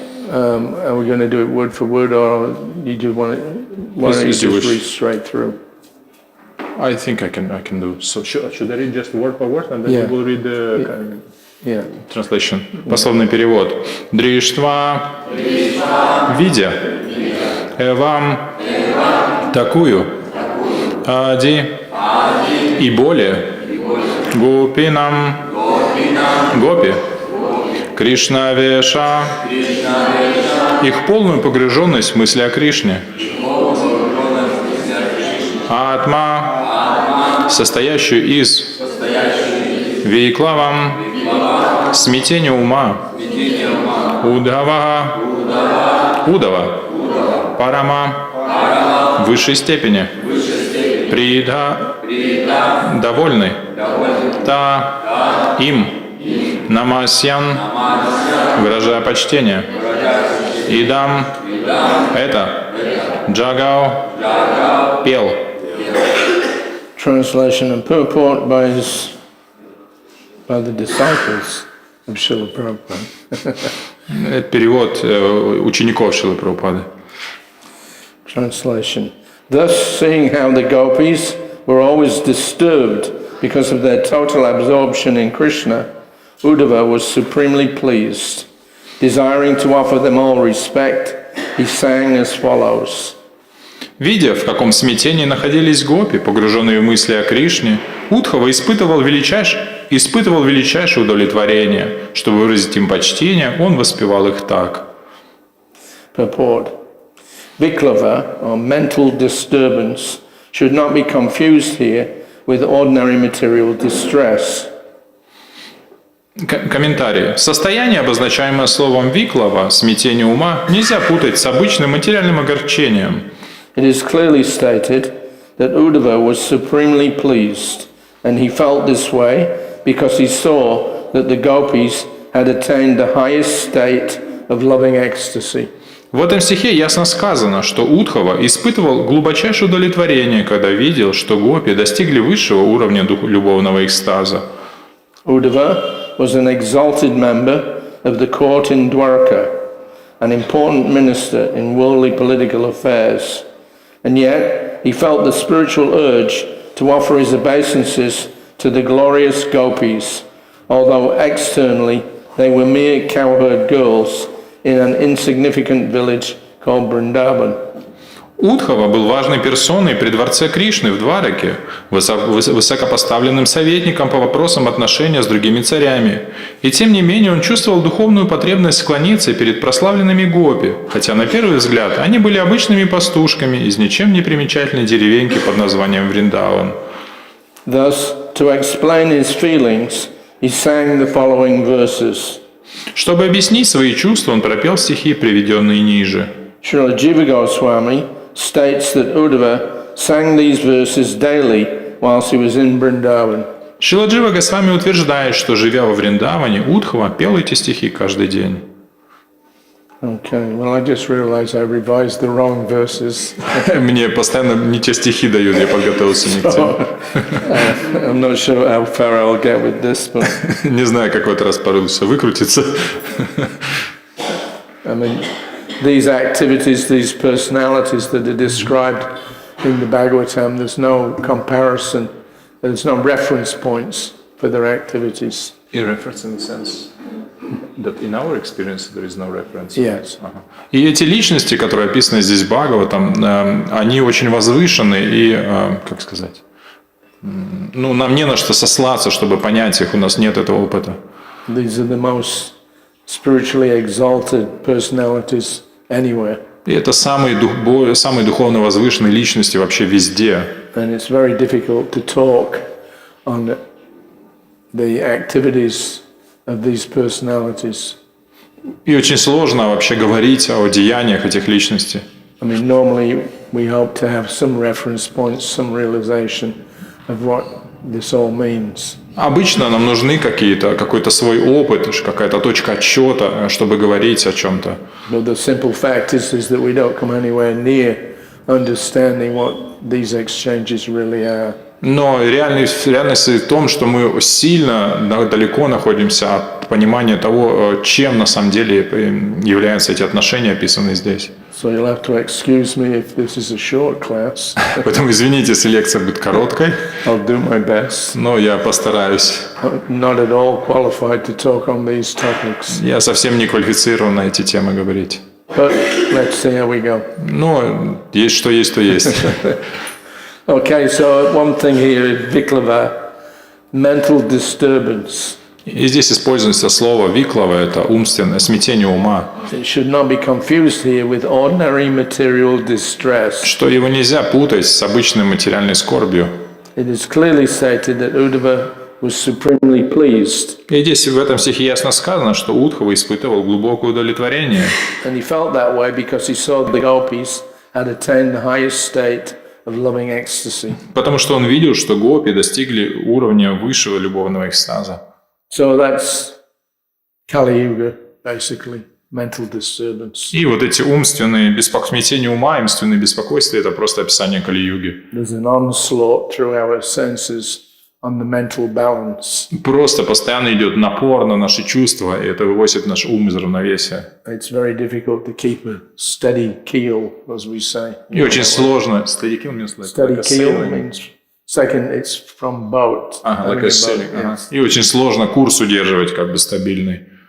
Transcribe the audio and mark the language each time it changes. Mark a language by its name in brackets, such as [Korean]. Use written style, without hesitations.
[English] Are we going to do it word for word, or you just want to? Why don't you As you just wish. read straight through? I think I can do. So should I read just word by word, and then Yeah. we will read the Yeah. translation. [Russian] Пословный перевод. Дриштва, видя, эвам, такую, ади, и более, гопинам, гопи, Кришна Веша, их полную погруженность в мысли о Кришне. Атма, состоящую из Вейклавам, смятения ума, Удава, Удава, Парама, высшей степени, Прида, довольный, Та, им, Намасьян, выражая почтение, Идам, это, Джагау, пел. [English] Translation and purport by the disciples of Srila Prabhupada. [Russian] Это перевод учеников Шрилы Прабхупады. [English] Translation. Thus, seeing how the gopis were always disturbed because of their total absorption in Krishna, Uddhava was supremely pleased. Desiring to offer them all respect, he sang as follows. [Russian] Видя, в каком смятении находились гопи, погруженные в мысли о Кришне, Удхава испытывал величайшее удовлетворение. Чтобы выразить им почтение, он воспевал их так. [English] Purport. Viklava, or mental disturbance, should not be confused here with ordinary material distress. [Russian] Комментарий. Состояние, обозначаемое словом «виклава», смятение ума, нельзя путать с обычным материальным огорчением. [English] It is clearly stated that Uddhava was supremely pleased, and he felt this way because he saw that the gopis had attained the highest state of loving ecstasy. [Russian] В этом стихе ясно сказано, что Удхава испытывал глубочайшее удовлетворение, когда видел, что гопи достигли высшего уровня любовного экстаза. [English] Uddhava was an exalted member of the court in Dwarka, an important minister in worldly political affairs, and yet he felt the spiritual urge to offer his obeisances to the glorious gopis, although externally they were mere cowherd girls in an insignificant village called Vrindavan. [Russian] Удхава был важной персоной при дворце Кришны в Двараке, высокопоставленным советником по вопросам отношения с другими царями. И тем не менее он чувствовал духовную потребность склониться перед прославленными гопи, хотя на первый взгляд они были обычными пастушками из ничем не примечательной деревеньки под названием Вриндаван. [English] Thus, to explain his feelings, he sang the following verses. [Russian] Чтобы объяснить свои чувства, он пропел стихи, приведенные ниже. [English] Srila Jiva Goswami states that Uddhava sang these verses daily whilst he was in Vrindavan. [Russian] Шрила Джива Госвами утверждает, что, живя во Вриндаване, Удхава пел эти стихи каждый день. [English] Okay, well, I just realized I revised the wrong verses. [Russian] Мне постоянно не те стихи дают, я подготовился не к тем. [English] I'm not sure how far I'll get with this, but [Russian] Не знаю, как в этот раз порылся выкрутиться. [English] I mean, these activities, these personalities that are described in the Bhagavatam, there's no comparison, there's no reference points for their activities. In reference in the sense that in our experience there is no reference. Yes. [Russian] Ага. И эти личности, которые описаны здесь в Бхагаватам, они очень возвышены и, как сказать, ну, нам не на что сослаться, чтобы понять их, у нас нет этого опыта. [English] These are the most spiritually exalted personalities anywhere. [Russian] И это самые духовно возвышенные личности вообще везде. [English] And it's very difficult to talk on the activities of these personalities. [Russian] И очень сложно вообще говорить о деяниях этих личностей. [English] I mean, normally we hope to have some reference points, some realization of what this all means. [Russian] Обычно нам нужны какой-то свой опыт, какая-то точка отсчета, чтобы говорить о чем-то. [English] But the simple fact is that we don't come anywhere near understanding what these exchanges really are. [Russian] Но реальность в том, что мы сильно далеко находимся от понимания того, чем на самом деле являются эти отношения, описанные здесь. [English] So you'll have to excuse me if this is a short class. [Russian] Поэтому извините, если лекция будет короткой. [English] I'll do my best. [Russian] Но я постараюсь. [English] Not at all qualified to talk on these topics. [Russian] Я совсем не квалифицирован на эти темы говорить. [English] But let's see how we go. [Russian] Но есть что есть, то есть. [English] Okay, so one thing here is viklava, mental disturbance. [Russian] И здесь используется слово виклава, это умственное смятение ума. [English] It should not be confused here with ordinary material distress. [Russian] Что его нельзя путать с обычной материальной скорбью. [English] It is clearly stated that Uddhava was supremely pleased. [Russian] И здесь в этом стихе ясно сказано, что Удхава испытывал глубокое удовлетворение. [English] And he felt that way because he saw the gopis had attained the highest state of loving ecstasy. [Russian] Потому что он видел, что гопи достигли уровня высшего любовного экстаза. [English] So that's Kali Yuga, basically, mental disturbance. [Russian] И вот эти умственные смятения ума, умственные беспокойства, это просто описание Кали-юги. [English] There's an onslaught through our senses on the mental balance. [Russian] Просто постоянно идет напор на наши чувства, и это выводит наш ум из равновесия. [English] It's very difficult to keep a steady keel, as we say. [Russian] И очень сложно. [English] Steady keel means like Steady a sailing. means second, it's from boat. Like a sailing. [Russian] И очень сложно курс удерживать как бы стабильный.